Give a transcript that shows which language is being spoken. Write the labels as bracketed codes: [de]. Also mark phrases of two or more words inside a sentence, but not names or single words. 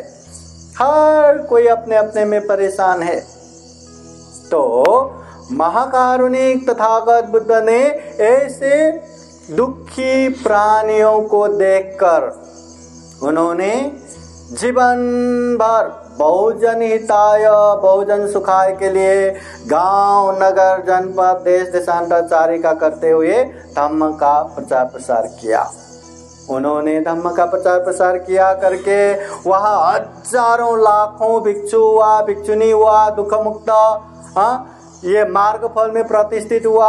[hi] हर कोई अपने अपने में परेशान है। तो महाकारुणिक तथागत बुद्ध ने ऐसे दुखी प्राणियों को देखकर उन्होंने जीवन भर [pi] बहुजन हिताय बहुजन सुखाय [hi] के लिए गांव, नगर, जनपद, देश देशांतरचारिका करते हुए धम्म का प्रचार प्रसार किया। उन्होंने धम्म का प्रचार प्रसार किया करके वहां हजारों लाखों भिक्षु हुआ, भिक्षुनी हुआ, दुख मुक्त, ये मार्ग फल में प्रतिष्ठित हुआ।